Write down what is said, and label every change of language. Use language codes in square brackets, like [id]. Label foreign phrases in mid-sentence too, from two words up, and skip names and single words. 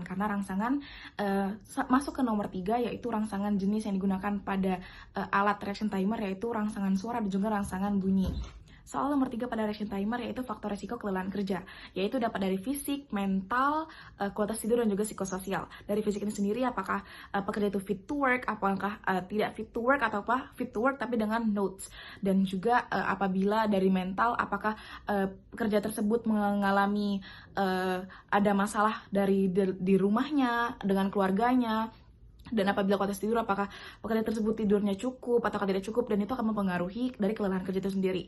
[id] Karena rangsangan masuk ke nomor 3 yaitu rangsangan jenis yang digunakan pada alat [en] reaction timer [id] yaitu rangsangan suara dan juga rangsangan bunyi. Soal nomor 3 pada [en] reaction timer [id] yaitu faktor resiko kelelahan kerja, yaitu dapat dari fisik, mental, kualitas tidur dan juga psikososial. Dari fisik ini sendiri apakah pekerja itu [en] fit to work, [id] apakah tidak [en] fit to work, [id] atau [en] fit to work [id] tapi dengan notes. Dan juga apabila dari mental apakah pekerja tersebut mengalami ada masalah di rumahnya, dengan keluarganya. Dan apabila kualitas tidur apakah pekerja tersebut tidurnya cukup atau tidak cukup, dan itu akan mempengaruhi dari kelelahan kerja itu sendiri.